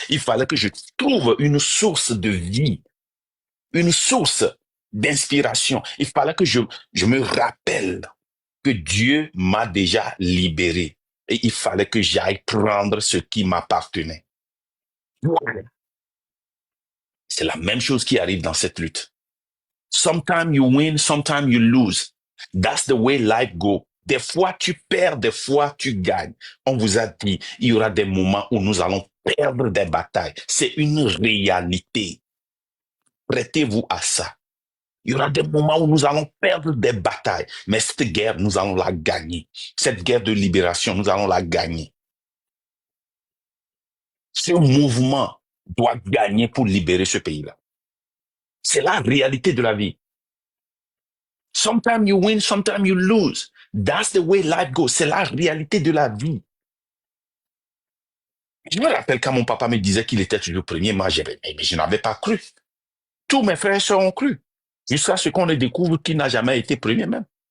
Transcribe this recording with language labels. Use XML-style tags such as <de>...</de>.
<fr>Il fallait que je trouve une source de vie, une source d'inspiration. Il fallait que je me rappelle que Dieu m'a déjà libéré. Et il fallait que j'aille prendre ce qui m'appartenait. C'est la même chose qui arrive dans cette lutte.</fr> <en>Sometimes you win, sometimes you lose. That's the way life goes.</en> <fr>Des fois, tu perds, des fois, tu gagnes. On vous a dit, il y aura des moments où nous allons perdre des batailles. C'est une réalité. Prêtez-vous à ça. Il y aura des moments où nous allons perdre des batailles. Mais cette guerre, nous allons la gagner. Cette guerre de libération, nous allons la gagner. Ce mouvement doit gagner pour libérer ce pays-là. C'est la réalité de la vie.</fr> <en>Sometimes you win, sometimes you lose. That's the way life goes.</en> <fr>C'est la réalité de la vie. Je me rappelle quand mon papa me disait qu'il était toujours premier, moi, mais je n'avais pas cru. Tous mes frères et sœurs ont cru. Jusqu'à ce qu'on découvre qu'il n'a jamais été premier même.</fr>